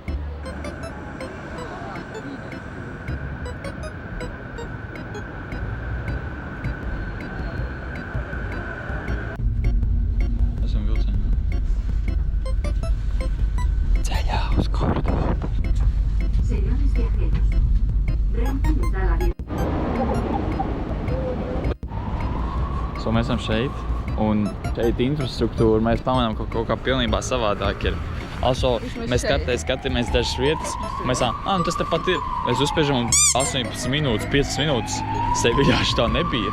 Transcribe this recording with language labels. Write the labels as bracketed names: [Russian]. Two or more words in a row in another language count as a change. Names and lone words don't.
[Latvian] Esam vilcienā. Ceļā uz Kordobu. [Spanish] Señores viajeros, Renfe les da la bienvenida. [Latvian] Mēs esam šeit, un šeit infrastruktūra mēs pamanām, ka kaut kā pilnībā savādāk ir. Also, mēs skatāmies dažas vietas, un mēs nu tas tepat ir. Mēs uzspiežam un 18 minūtes, 5 minūtes Seviļā šitā nebija.